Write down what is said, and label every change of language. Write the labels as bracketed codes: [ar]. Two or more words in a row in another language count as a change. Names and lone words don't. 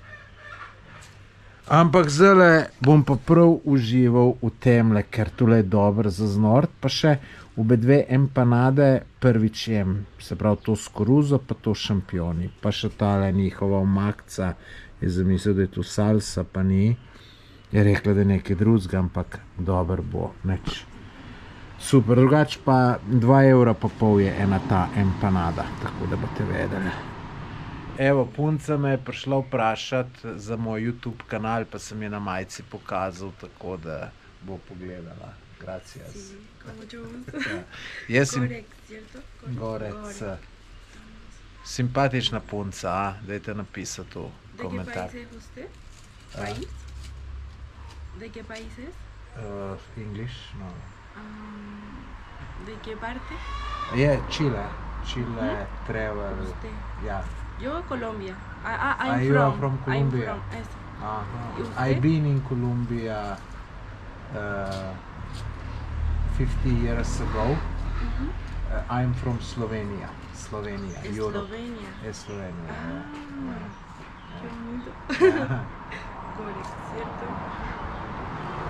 [sl] Ampak zdajle bom pa prav užival v temle, ker tole je dobro za znort, pa še obe 2 empanade prvič jem, se pravi to s koruzo, pa to šampioni, pa še tale njihova omakca, je zamislil, da je to salsa, pa ni, je rekla, da je nekaj drugega, ampak dober bo, neč. Super, drugač pa 2,5 evra je ena ta empanada, tako da boste vedeli. Evo, punca me je prišla vprašati za moj YouTube kanal, pa sem je na majici pokazal, tako da bo pogledala. [es] Gracias. Sí, con mucho gusto. [sl] Jaz sem [es] Gorek, cierto? [sl] Gorec. Simpatična punca, dajte napisati v komentar. [es] ¿De qué país es usted? ¿País? ¿De qué país es? [en] English? No. [es] ¿De qué parte? Je, Chile. Chile, travel. ¿Usted? [sl] Ja. [es] Yo, Colombia. [en] You are from Colombia? I'm from, [es] eso. Aha. ¿Y usted? [en] I've been in Colombia 50 years ago. I'm from Slovenia. Slovenia, Europe. [es] Eslovenia. Eslovenia. Qué bonito. Gorek, ¿cierto?